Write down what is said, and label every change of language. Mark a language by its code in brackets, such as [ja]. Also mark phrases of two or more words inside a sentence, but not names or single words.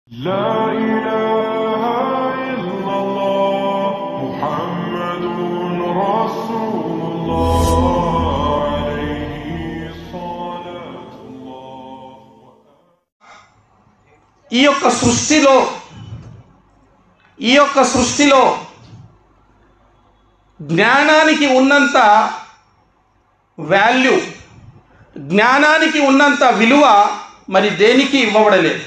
[ar] لا إله إلا الله محمد رسول الله عليه صلاة الله. [te] ఈ యొక్క సృష్టిలో జ్ఞానానికి ఉన్నంత వాల్యూ, జ్ఞానానికి ఉన్నంత విలువ మరి దేనికి ఇవ్వబడలేదు.